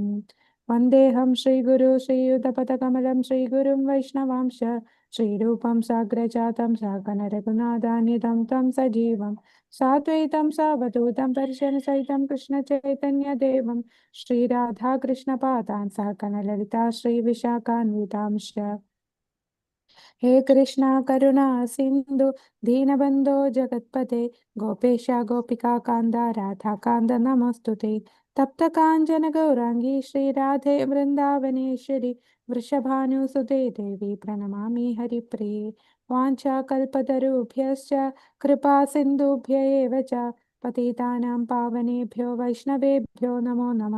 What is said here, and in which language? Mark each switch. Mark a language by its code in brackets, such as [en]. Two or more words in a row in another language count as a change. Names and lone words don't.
[sa] വന്ദേഹം ശ്രീഗുരു ശ്രീയുതപദകമലം ശ്രീഗുരും വൈഷ്ണവാംശ ശ്രീരൂപം സാഗ്രജാതം സകല രഘുനാഥാന്വിതം ത്വം സജീവം സാദ്വൈതം സാവധൂതം പരിശനസഹിതം കൃഷ്ണ ചൈതന്യദേവം ശ്രീരാധാകൃഷ്ണപാദാൻ സകല ലളിതാ ശ്രീവിശാഖാന്വിതാംശ. हे कृष्णा करुणा सिंधु दीनबंधो जगत्पते गोपेश गोपिका कांद राधा कांद नमस्तुते. तप्त कांचन गौरांगी श्री राधे वृंदावनेश्वरी वृषभानुसुते देवी प्रणमामि हरिप्रिये. वाञ्छाकल्पतरुभ्यश्च कृपा सिन्धुभ्य एव च पतितानां पावनेभ्यो वैष्णवेभ्यो नमो नमः.